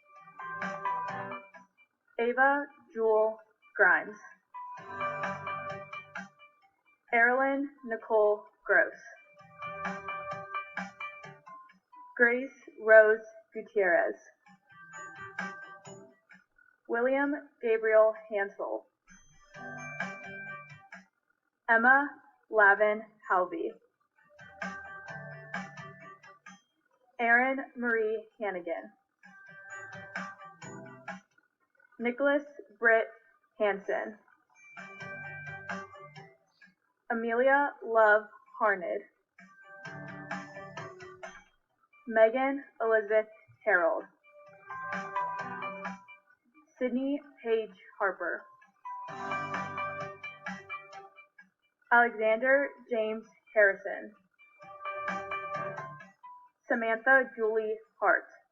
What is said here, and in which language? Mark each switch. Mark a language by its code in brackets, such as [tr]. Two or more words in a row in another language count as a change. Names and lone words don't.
[en] Ava Jewel Grimes, Erilyn Nicole Gross, Grace Rose Gutierrez, William Gabriel Hansel, Emma Lavin Halvey, Erin Marie Hannigan, Nicholas Britt Hansen, Amelia Love Harned, Megan Elizabeth Harold, Sydney Paige Harper, Alexander James Harrison, Samantha Julie Hart,